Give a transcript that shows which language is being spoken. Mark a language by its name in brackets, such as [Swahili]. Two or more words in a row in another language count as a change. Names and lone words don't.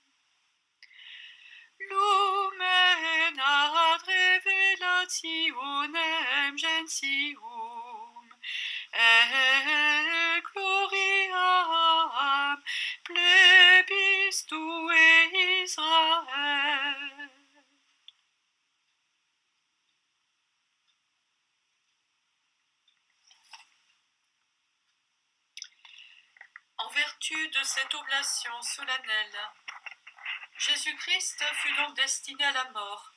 [Latin] Lumen ad revelationem gentium, et gloriam plebis tuae Israel. [French] En vertu de cette oblation solennelle, Jésus-Christ fut donc destiné à la mort.